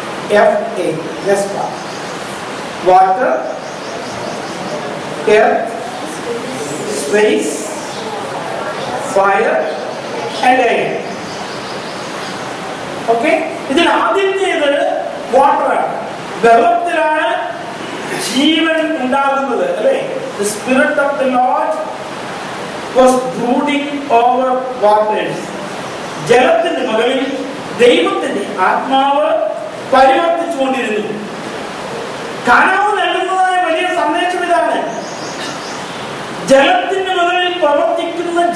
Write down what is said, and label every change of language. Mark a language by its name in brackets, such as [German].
[English] WESFA. Vespa. Water, earth, space, fire and air. [Malayalam] Okay? ഇതിൽ ആദ്യത്തേത് വാട്ടറാണ്. വെള്ളത്തിലാണ് ജീവൻ ഉണ്ടാകുന്നത്, അല്ലേ? [English] The spirit of the Lord was brooding over waters. [Malayalam] ജലത്തിന്റെ മുകളിൽ ദൈവത്തിന്റെ ആത്മാവ് പരിവർത്തിച്ചുകൊണ്ടിരുന്നു. കാനാവ് നൽകുന്നതായ വലിയ സന്ദേശം ഇതാണ്. ജലത്തിന്റെ മുകളിൽ പ്രവർത്തിക്കുന്ന